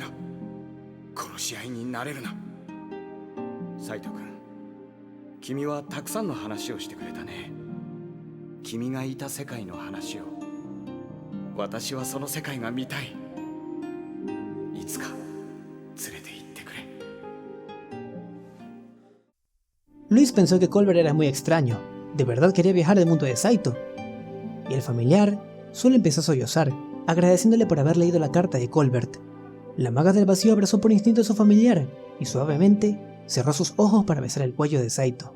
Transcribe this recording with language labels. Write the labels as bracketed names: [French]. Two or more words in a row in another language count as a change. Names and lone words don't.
[Japanese] 殺し合いになれるな。サイト君、君はたくさんの話をしてくれたね。君がいた世界の話を。私はその世界が見たい。いつか連れて行ってくれ。 [Spanish] Luis pensó que Colbert era muy extraño. De verdad quería viajar al mundo de Saito. Y el familiar solo empezó a sollozar, agradeciéndole por haber leído la carta de Colbert. La maga del vacío abrazó por instinto a su familiar y suavemente cerró sus ojos para besar el cuello de Saito.